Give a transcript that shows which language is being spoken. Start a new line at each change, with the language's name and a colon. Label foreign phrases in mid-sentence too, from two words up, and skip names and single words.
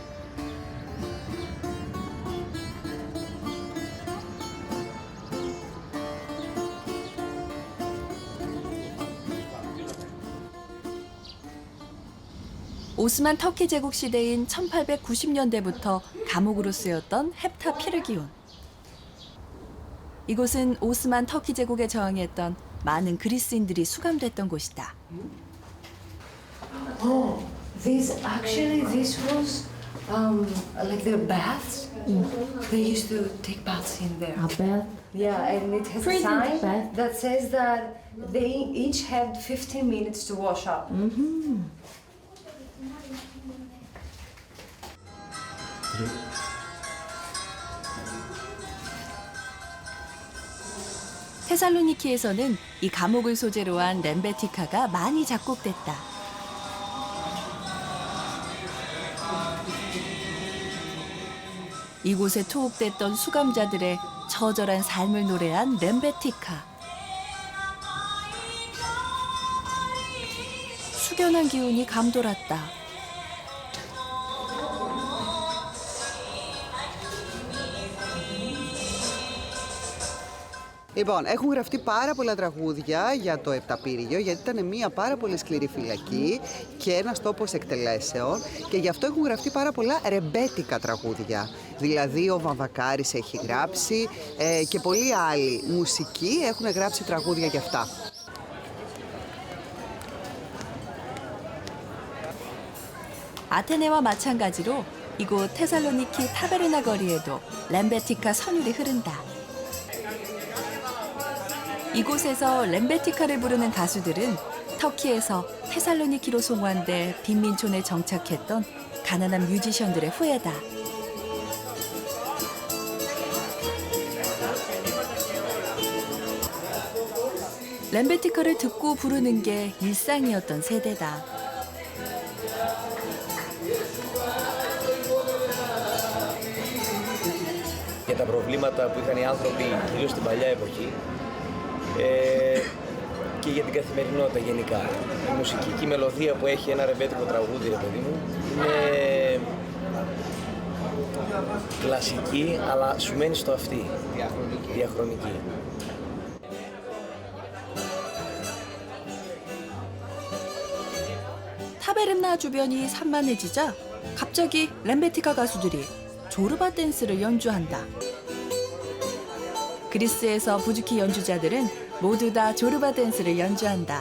Korean: 오스만 터키 제국 시대인 1890년대부터 감옥으로 쓰였던 헵타 피르기온. 이곳은 오스만 터키 제국에 저항했던 많은 그리스인들이 수감됐던 곳이다.
English: Oh, this was like their baths. They used to take baths in there. A bath? Yeah, and it has a sign that says that they each had 15 minutes to wash up.
Korean: 테살로니키에서는 이 감옥을 소재로 한 렘베티카가 많이 작곡됐다. 이곳에 투옥됐던 수감자들의 처절한 삶을 노래한 렘베티카. 숙연한 기운이 감돌았다.
Greek: Λοιπόν, έχουν γραφτεί πάρα πολλά τραγούδια για το Επταπύριγιο, γιατί ήταν μια πάρα πολύ σκληρή φυλακή και ένας τόπος εκτελέσεων και γι' αυτό έχουν γραφτεί πάρα πολλά ρεμπέτικα τραγούδια. Δηλαδή ο Βαμβακάρης έχει γράψει και πολλοί άλλοι μουσικοί έχουν γράψει τραγούδια γι' αυτά.
Korean: 아테네와 마찬가지로 이곳 테살로니키 타베르나 거리에도 렘베티카 선율이 흐른다. 이곳에서 렘베티카를 부르는 가수들은 터키에서 테살로니키로 송환돼 빈민촌에 정착했던 가난한 뮤지션들의 후예다. 렘베티카를 듣고 부르는 게 일상이었던 세대다.
Greek: Για τα προβλήματα που είχαν οι άνθρωποι κυρίως στην παλιά εποχή και για την καθημερινότητα γενικά. Η μουσική και η μελωδία που έχει ένα ρεμπέτικο τραγούδι, ρε παιδί μου, είναι κλασική, αλλά σου μένει στο αυτί. Διαχρονική.
Korean: 타베르나 주변이 산만해지자 갑자기 렘베티카 가수들이 조르바 댄스를 연주한다. 그리스에서 부주키 연주자들은 모두 다 조르바 댄스를 연주한다.